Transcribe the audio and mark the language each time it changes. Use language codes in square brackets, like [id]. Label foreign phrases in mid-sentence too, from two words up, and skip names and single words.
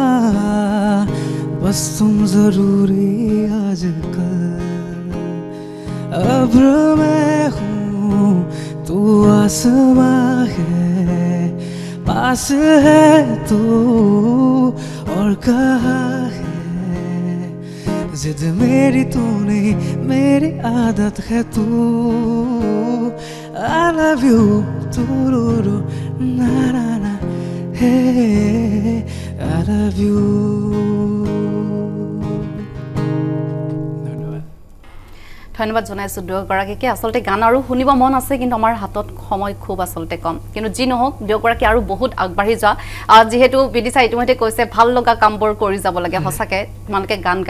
[hi] बस तुम जरूरी आजकल अब्र मैं हूँ तू आसमां है पास है तू और कहाँ है जिद मेरी तू नहीं मेरी आदत है तू [en] I love you [hi] तू रो रो ना ना ना [en] hey I love you [as] ধন্যবাদ জনাইছোঁ দুয়োগৰাকীকে আচলতে গান আৰু শুনিব মন আছে কিন্তু আমাৰ হাতত সময় খুব আচলতে কম কিন্তু যি নহওক দুয়োগৰাকী আৰু বহুত আগবাঢ়ি যোৱা যিহেতু বিদিশা ইতিমধ্যে কৈছে ভাল লগা কামবোৰ কৰি যাব লাগে সঁচাকে তোমালোকে গান গাই